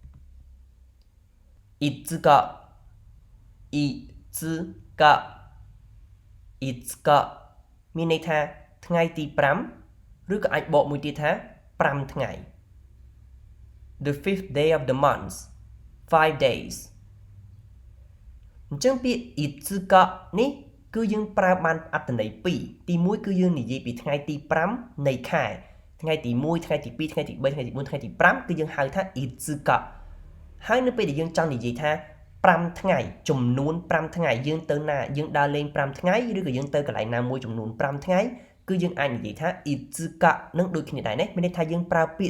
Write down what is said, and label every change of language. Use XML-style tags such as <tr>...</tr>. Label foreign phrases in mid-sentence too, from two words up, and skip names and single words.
<ja>いつかいつかいつか</ja> <km>មានន័យថាថ្ងៃទី5ឬក៏អាចបកមួយទៀតថា5ថ្ងៃ</km> <en>The fifth day of the month 5 days</en> <km>អញ្ចឹងពាក្យいつかនេះគឺយើងប្រើបានអត្ថន័យ2ទី1គឺយើងនិយាយពីថ្ងៃទី5នៃខែថ្ងៃទី1ថ្ងៃទី2ថ្ងៃទី3ថ្ងៃទី4ថ្ងៃទី5គឺយើងហៅ ថាいつかហើយនៅពេលដែលយើងចង់និយាយថា5ថ្ងៃចំនួន5ថ្ងៃយើងទៅណាយើងដើរលេង5ថ្ងៃឬក៏យើងទៅកន្លែងណាមួយចំនួន5ថ្ងៃគឺយើងអាចនិយាយថាいつかនឹងដូចគ្នាដែរណាមានន័យថាយើងប្រើពា</km>